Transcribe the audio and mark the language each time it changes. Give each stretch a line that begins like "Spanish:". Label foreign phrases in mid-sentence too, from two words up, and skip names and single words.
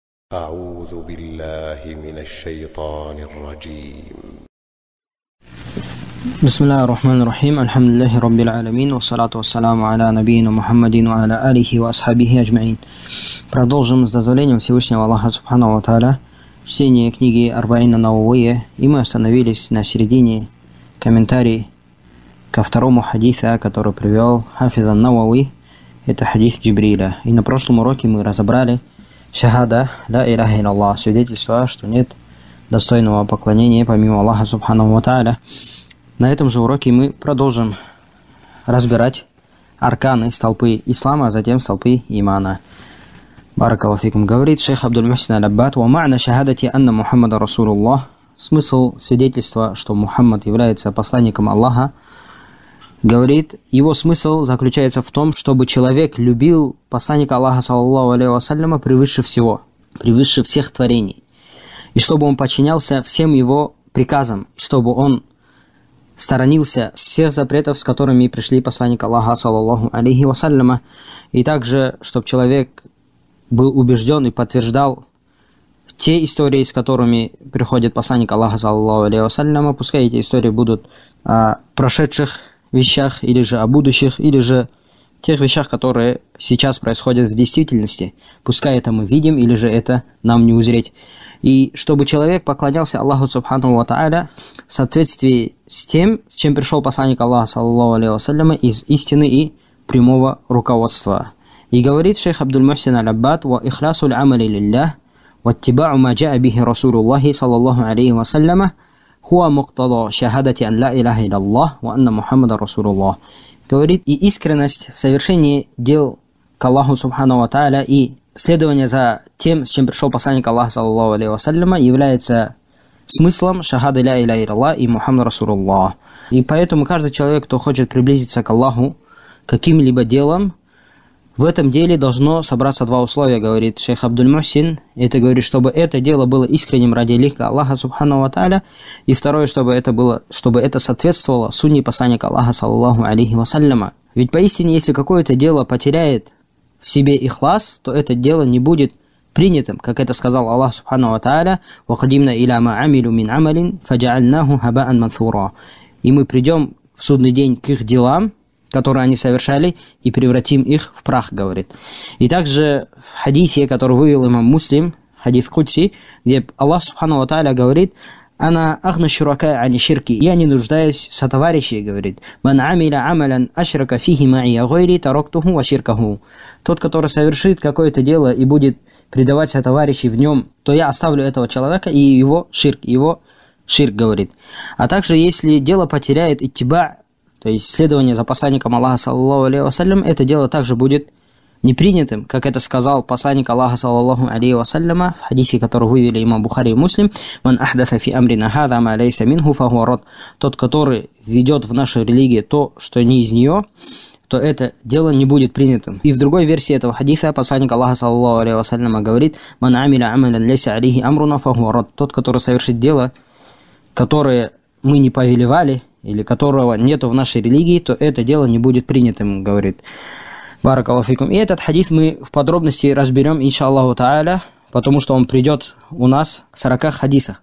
Arabic: أعوذ بالله من الشيطان الرجيم. بسم الله الرحمن الرحيم. الحمد لله رب العالمين. والصلاة والسلام على نبينا محمد وعلى آله وأصحابه أجمعين.
Russian: Продолжим с дозволением Всевышнего Аллаха
Arabic: سبحانه وتعالى
Russian: чтение книги Арбаина Нававия, и мы остановились на середине комментарий ко второму хадису, который привел Хафиз ан-Навави. Это хадис Джибриля. И на прошлом уроке мы разобрали шахада
Arabic: لا إله إلا الله,
Russian: свидетельство, что нет достойного поклонения помимо Аллаха
Arabic: سبحانه وتعالى.
Russian: На этом же уроке мы продолжим разбирать арканы, столпы ислама, а затем столпы имана.
Arabic: بارك الله فيكم.
Russian: Говорит шейх Абдуль-Мухсин аль-Аббад:
Arabic: «ومعنى شهادة أن محمدا رسول الله».
Russian: Смысл свидетельства, что Мухаммад является посланником Аллаха, говорит, его смысл заключается в том, чтобы человек любил посланника Аллаха
Arabic: صلى الله عليه وسلم
Russian: превыше всего, превыше всех творений, и чтобы он подчинялся всем его приказам, чтобы он сторонился всех запретов, с которыми пришли посланник Аллаха
Arabic: صلى الله عليه وسلم,
Russian: и также, чтобы человек был убежден и подтверждал те истории, с которыми приходит посланник Аллаха
Arabic: صلى الله عليه وسلم,
Russian: пускай эти истории будут о прошедших вещах, или же о будущих, или же тех вещах, которые сейчас происходят в действительности. Пускай это мы видим, или же это нам не узреть. И чтобы человек поклонялся Аллаху
Arabic: سبحانه وتعالى
Russian: в соответствии с тем, с чем пришел посланник Аллаха
Arabic: صلى الله عليه وسلم,
Russian: из истины и прямого руководства. И говорит шейх Абдуль-Мухсин аль-Аббад:
Arabic: «وإخلاص العمل لله واتباع ما جاء به رسول الله صلى الله عليه وسلم هو مقتضى شهادة أن لا إله إلا الله وأن محمدا رسول الله».
Russian: Говорит, и искренность в совершении дел к Аллаху
Arabic: سبحانه وتعالى
Russian: и следование за тем, с чем пришел посланник Аллаха
Arabic: صلى الله عليه وسلم,
Russian: является смыслом шахады
Arabic: لا إله إلا الله
Russian: и
Arabic: محمد رسول الله.
Russian: И поэтому каждый человек, кто хочет приблизиться к Аллаху каким-либо делом, в этом деле должно собраться два условия, говорит шейх Абдуль-Мухсин. Это говорит, чтобы это дело было искренним ради лика Аллаха
Arabic: سبحانه وتعالى.
Russian: И второе, чтобы это соответствовало сунне посланника Аллаха
Arabic: صلى الله عليه وسلم.
Russian: Ведь поистине, если какое-то дело потеряет в себе ихлас, то это дело не будет принятым, как это сказал Аллах
Arabic: سبحانه وتعالى: «وقدمنا إلى ما عملوا من عمل فجعلناه هباء منثورا».
Russian: И мы придем в судный день к их делам, которые они совершали, и превратим их в прах, говорит. И также в хадисе, который вывел имам Муслим, хадис Кудси, где Аллах
Arabic: سبحانه وتعالى
Russian: говорит:
Arabic: «أنا أغنى الشركاء عن الشرك».
Russian: Я не нуждаюсь в сотоварищей, говорит.
Arabic: «من عمل عملا أشرك فيه معي غيري تركته وشركه».
Russian: Тот, который совершит какое-то дело и будет предавать сотоварищей в нем, то я оставлю этого человека и его ширк, говорит. А также, если дело потеряет иттиба', то есть следование за посланником Аллаха
Arabic: صلى الله عليه وسلم,
Russian: это дело также будет непринятым, как это сказал посланник Аллаха
Arabic: صلى الله عليه وسلم
Russian: в хадисе, который вывели имам Бухари и Муслим:
Arabic: «من أحدث في أمرنا هذا ما ليس منه فهو رد».
Russian: Тот, который ведет в нашей религии то, что не из нее, то это дело не будет принятым. И в другой версии этого хадиса посланник Аллаха
Arabic: صلى الله عليه وسلم
Russian: говорит:
Arabic: «من عمل عملا ليس عليه أمرنا فهو رد».
Russian: Тот, который совершит дело, которое мы не повелевали, или которого нету в нашей религии, то это дело не будет принятым, говорит.
Arabic: بارك الله فيكم.
Russian: И этот хадис мы в подробности разберем,
Arabic: إن شاء الله تعالى,
Russian: потому что он придет у нас в 40 хадисах.